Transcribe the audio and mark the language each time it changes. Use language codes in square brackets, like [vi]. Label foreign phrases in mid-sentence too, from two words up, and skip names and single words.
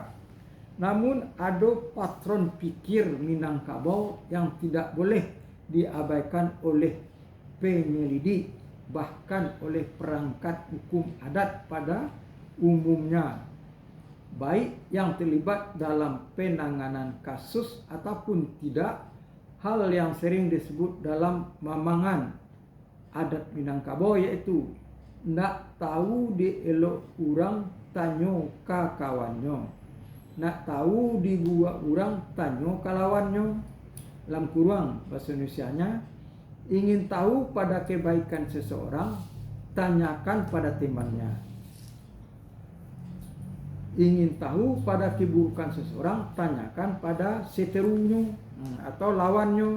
[id] Namun ada patron pikir Minangkabau yang tidak boleh diabaikan oleh penyelidik, bahkan oleh perangkat hukum adat pada umumnya, baik yang terlibat dalam penanganan kasus ataupun tidak. Hal yang sering disebut dalam mamangan adat Minangkabau yaitu [min] nak tahu di elok urang tanyo ka kawannya, nak tahu di gua urang tanyo kalawannya. [id] Dalam kurang bahasa Indonesianya, ingin tahu pada kebaikan seseorang, tanyakan pada temannya. Ingin tahu pada keburukan seseorang, tanyakan pada seterunya atau lawannya.